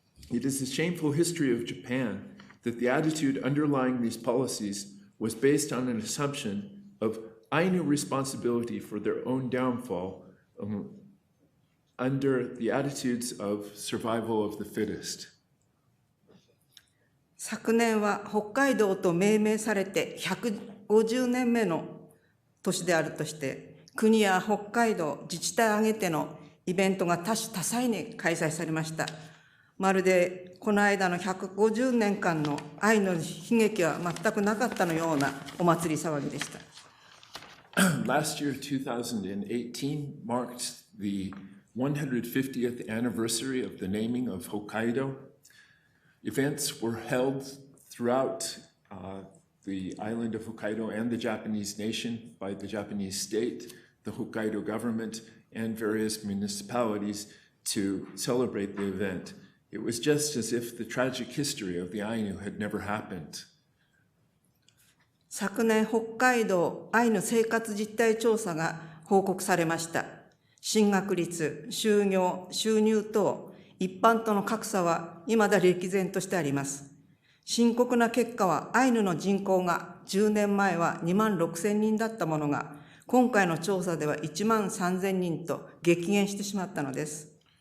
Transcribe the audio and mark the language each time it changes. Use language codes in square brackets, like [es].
[en] It is the shameful history of Japan that the attitude underlying these policies was based on an assumption of Ainu responsibility for their own downfall under the attitudes of survival of the fittest. [ja] 昨年は北海道と命名されて150年目の年であるとして、国や北海道自治体挙げてのイベントが多種多彩に開催されました。まるでこの間の150年間の愛の悲劇は全くなかったのようなお祭り騒ぎでした。 [en] Last year, 2018, marked the 150th anniversary of the naming of Hokkaido. Events were held throughout the island of Hokkaido and the Japanese nation by the Japanese state, the Hokkaido government, and various municipalities to celebrate the event. It was just as if the tragic history of the Ainu had never happened. [ja] 昨年、北海道アイヌ生活実態調査が報告されました。進学率、就業、収入等、一般との格差は未だ歴然としてあります。深刻な結果は、アイヌの人口が10年前は2万6,000人だったものが、今回の調査では1万3,000人と激減してしまったのです。